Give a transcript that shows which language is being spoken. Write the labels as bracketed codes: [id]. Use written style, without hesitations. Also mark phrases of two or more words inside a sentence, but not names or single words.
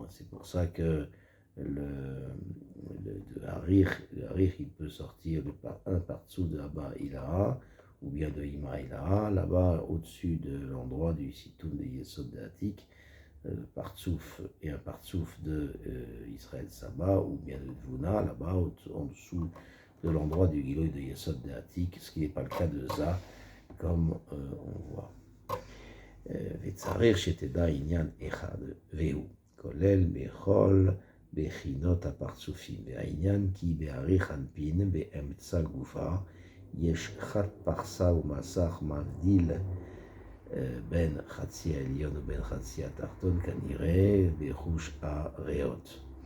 [fr] C'est pour ça que de Harir, il peut sortir un partsou de Abba Ilaha, ou bien de Ima Ilaha, là-bas au-dessus de l'endroit du Sitoum de Yesod de Hatik, partsouf et un partsouf de Israël Saba, ou bien de Dvuna, là-bas en dessous de l'endroit du Giloy de Yesod de Hatik, ce qui n'est pas le cas de Za, comme on voit. [he] וצריך שתדע עניין אחד, והוא כולל בכל בחינות הפרצופים, והעניין כי בעריך אנפין באמצע גופה יש חת פרסה ומסך מבדיל בין חצי העליון ובין חצי התחתון, כנראה בחוש הריאות.